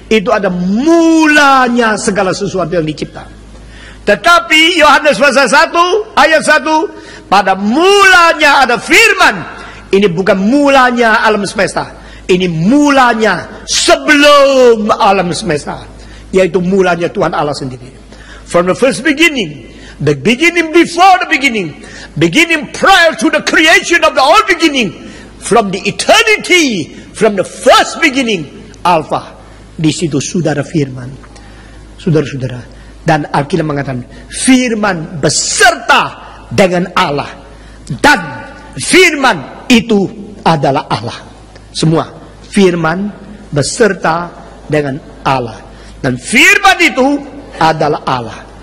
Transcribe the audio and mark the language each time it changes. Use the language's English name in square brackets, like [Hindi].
[Indonesian] Itu ada mulanya segala sesuatu yang dicipta. Tetapi Yohanes pasal 1 ayat 1, pada mulanya ada firman. Ini bukan mulanya alam semesta, ini mulanya sebelum alam semesta, yaitu mulanya Tuhan Allah sendiri. [English] From the first beginning, the beginning before the beginning, beginning prior to the creation of the all beginning, from the eternity, from the first beginning, Alpha. [Indonesian] Di situ sudah ada firman, saudara-saudara. Dan Alkitab mengatakan firman beserta dengan Allah, dan firman itu adalah Allah. Semua firman beserta dengan Allah, dan firman itu adalah Allah.